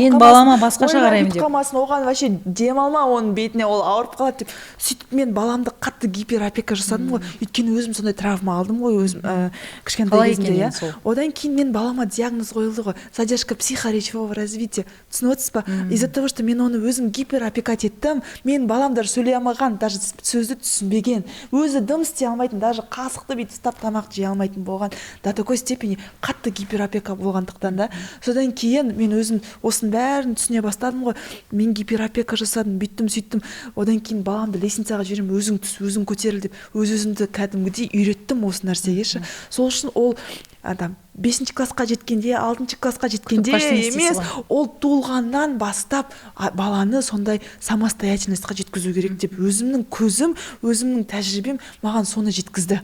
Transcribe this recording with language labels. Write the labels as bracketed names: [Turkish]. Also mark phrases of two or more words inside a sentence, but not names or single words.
[Kazakh] мен балама басқаша қараймын деп. Оған вообще демалма оның бетіне, ол ауырып қалады деп. Сөйтіп мен баламды қатты гиперопека жасадым ғой. Өйткені өзім сондай травма алдым ғой өзім кішкентай кезімде, иә. Одан кейін мен балама диагноз қойылды ғой, [Russian] задержка психоречевого развития. [Kazakh] Түсініп отырсыз ба? [Russian] Из-за того, что [Kazakh] мен оны өзім гиперопекать еттім, мен балам даже сөйлей алмаған, даже сөзді түсінбеген, өзі дым істей алмайтын, даже қасықты бүйтіп ұстап тамақ жей алмайтын болған, [Russian] до такой степени [Kazakh] қатты гиперопека болғандықтан да. Содан кейін мен өзім осының бәрін түсіне бастадым ғой. Мен гиперопека жасадым, бүйттім, сөйттім. Одан кейін баламды лестницаға жіберем, өзің түс, өзің көтеріл деп, өзімді кәдімгідей үйреттім осы нәрсеге ше. Сол үшін ол адам 5-ші классқа жеткенде, 6-ші классқа жеткенде емес, ол туылғаннан бастап баланы сондай самостоятельностьқа жеткізу керек деп өзімнің көзім, өзімнің тәжірибем маған соны жеткізді.